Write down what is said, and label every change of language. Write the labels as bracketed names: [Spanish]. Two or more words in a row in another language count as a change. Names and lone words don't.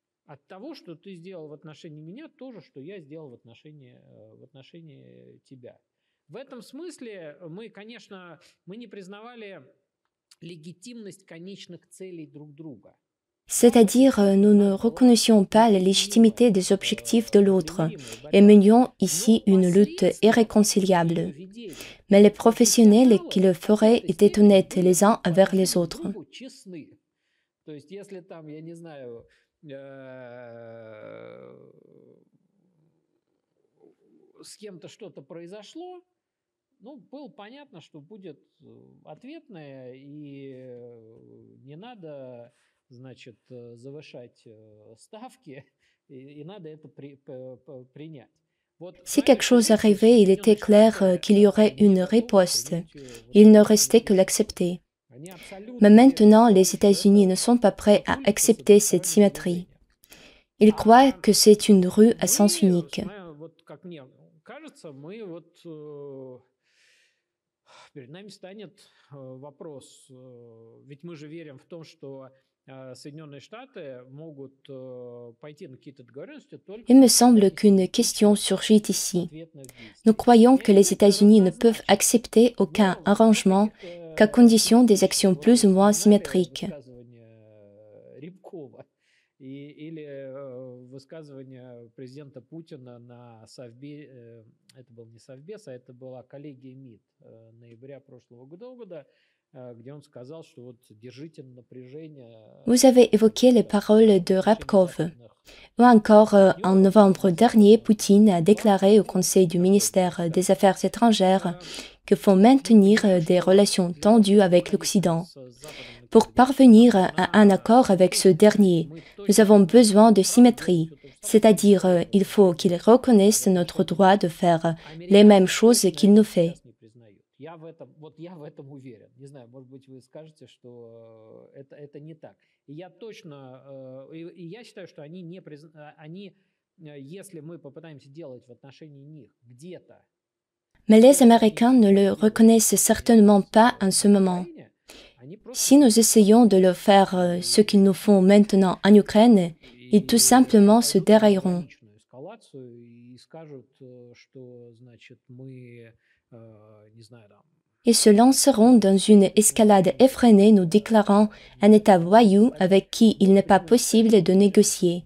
[Russian] от того, что ты сделал в отношении меня, то же, что я сделал в отношении тебя. В этом смысле мы, конечно, мы не признавали легитимность конечных целей друг друга. [French] C'est-à-dire, nous ne reconnaissions pas la légitimité des objectifs de l'autre et menions ici une lutte irréconciliable. Mais les professionnels qui le feraient étaient honnêtes les uns envers les autres. [Russian] То есть, если там, я не знаю, с кем-то что-то произошло, ну, было понятно, что будет ответное, и не надо, значит, завышать ставки, и надо это принять. [French] Si quelque chose arrivait, il était clair qu'il y aurait une riposte. Il ne restait que l'accepter. Mais maintenant, les États-Unis ne sont pas prêts à accepter cette symétrie. Ils croient que c'est une rue à sens unique. [Russian] Перед нами станет вопрос, ведь мы же верим в том, что Соединенные Штаты могут пойти на какие-то договоренности только... [French] Il me semble qu'une question surgit ici. Nous croyons que les États-Unis ne peuvent accepter aucun arrangement qu'à condition des actions plus ou moins symétriques. [Russian] Или высказывание президента Путина на Совбе, это был не Совбез, а это была коллегия МИД ноября прошлого года, где он сказал, что вот держите напряжение. [French] Vous avez évoqué les paroles de Rabkov. Ou encore, en novembre dernier, Poutine a déclaré au Conseil du ministère des Affaires étrangères qu'il faut maintenir des relations tendues avec l'Occident. Pour parvenir à un accord avec ce dernier, nous avons besoin de symétrie, c'est-à-dire il faut qu'il reconnaisse notre droit de faire les mêmes choses qu'il nous fait. [Russian] Я в этом уверен. Не знаю, может быть, вы скажете, что это не так. И я точно, и я считаю, что они не они, если мы попытаемся делать в отношении них где-то. [French] Mais les Américains ne le reconnaissent certainement pas en ce moment. Si nous essayons de leur faire ce qu'ils nous font maintenant en Ukraine, ils tout simplement se dérailleront. Ils se lanceront dans une escalade effrénée nous déclarant un État voyou avec qui il n'est pas possible de négocier.